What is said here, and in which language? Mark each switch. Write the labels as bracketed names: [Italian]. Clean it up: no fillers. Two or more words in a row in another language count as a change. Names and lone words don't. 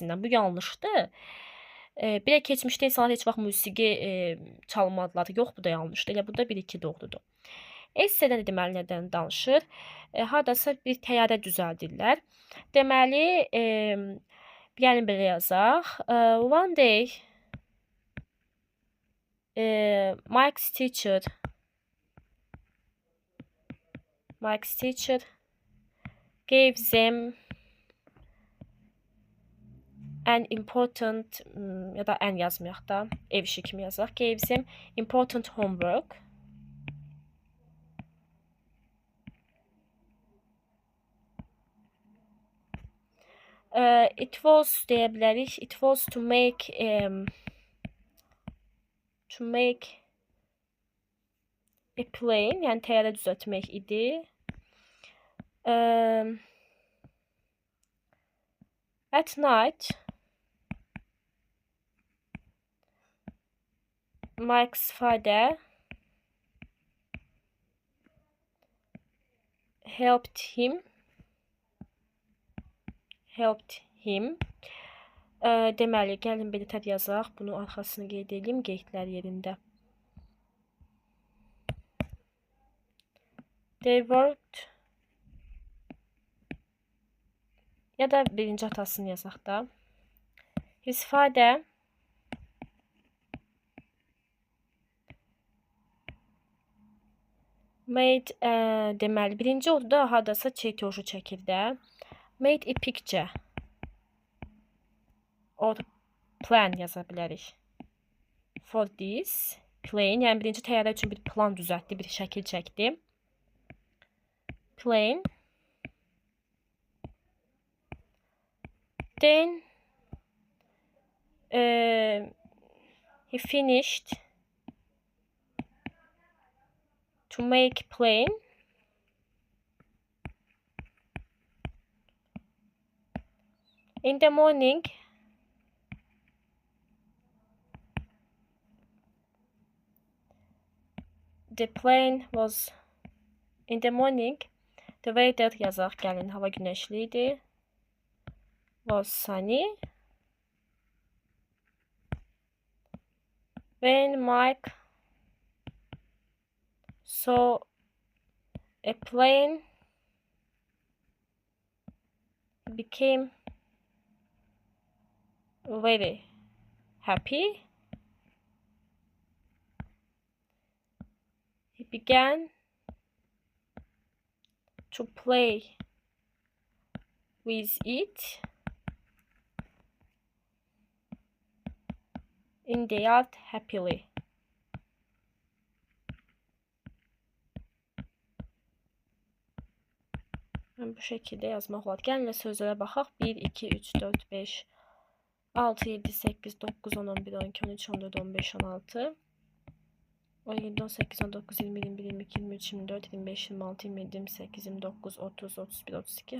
[Azerbaijani] Bu yanlışdır. Bir də keçmişdə insanlar heç vaxt musiqi çalmadılar. Yox, bu da yanlışdır. Elə burada 1-2 doğrudur. Essedən deməli nədən danışır? Hardasa bir təyyarə düzəldirlər. Deməli, gəlin belə yazaq. [English] One day Mike's teacher gave them an important [Azerbaijani] ya da ən yazmayaq da, ev işi kimi yazaq. [English] Gave them important homework. It was [Azerbaijani] deyə bilərik. [English] It was to make a plane, [Azerbaijani] yəni təyyarə düzəltmək idi. [English] At night, Mike's father helped him. [Azerbaijani] Deməli, gəlin belə tər yazaq. Bunu arxasını qeyd edeyim qeydlər yerində. [English] They worked. [Azerbaijani] Ya da birinci hatasını yazaq da. [English] His father made, [Azerbaijani] deməli, birinci orada hardasa çetoju çəkir də. [English] Made a picture or plan [Azerbaijani] yaza bilərik. [English] For this plane, [Azerbaijani] yəni birinci təyyarə üçün bir plan düzəltdi, bir şəkil çəkdi. [English] Plane. Then he finished to make plane. In the morning, the plane was in the morning. The weather [Azerbaijani] yazaq gəlin, hava günəşli idi. [English] Was sunny. When Mike saw a plane, he became very happy. He began to play with it in the yard happily. [Azerbaijani] Bu şəkildə yazmaq olar. Gəlin sözlərə baxaq. 1, 2, 3, 4, 5, 6, 7, 8, 9, 10, 11, 12, 13, 14, 15, 16, 17, 18, 19, 20, 21, 22, 23, 24, 25, 26, 27, 28, 29, 30, 31, 32.